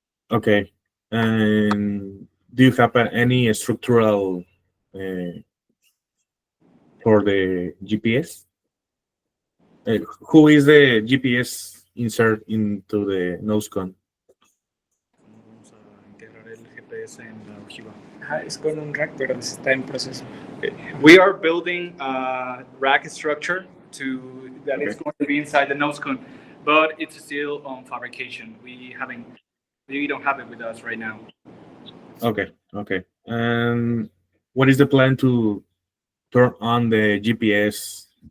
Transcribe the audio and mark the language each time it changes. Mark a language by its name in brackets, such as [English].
[English] Okay, and do you have any structural for the GPS? Who is the GPS insert into the nose cone? [Spanish] Vamos a integrar el GPS en la ojiva. Es con un rack, pero está en proceso. [English] We are building a rack structure that is Okay. going to be inside the nose cone, but it's still on fabrication. We don't have it with us right now. Okay. And what is the plan to turn on the GPS?